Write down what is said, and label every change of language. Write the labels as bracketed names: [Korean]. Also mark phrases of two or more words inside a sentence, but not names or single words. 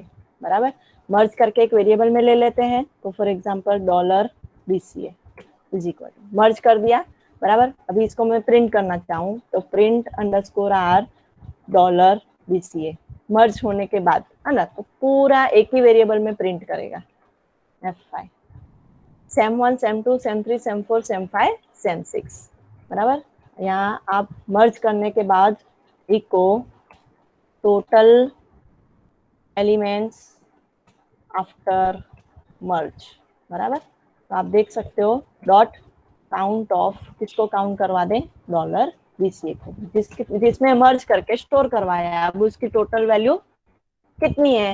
[Hindi] बराबर, मर्ज करके एक वेरिएबल में ले लेते हैं, तो [English] for example [Hindi] $BCA [English] is equal to, [Hindi] मर्ज कर दिया। बराबर, अभी इसको मैं प्रिंट करना चाहूँ तो [English] print underscore r [Hindi] $BCA, मर्ज होने के बाद, है ना, तो पूरा एक ही वेरिएबल में प्रिंट करेगा F5, sem1 sem2 sem3 sem4 sem5 sem6। बराबर, यहाँ आप मर्ज करने के बाद [English] echo total elements after merge. [Hindi] बराबर, तो आप देख सकते हो [English] dot count of, [Hindi] किसको काउंट करवा दें, $BCA को, जिसमें मर्ज करके स्टोर करवाया है, अब उसकी [English] total value [Hindi] कितनी है?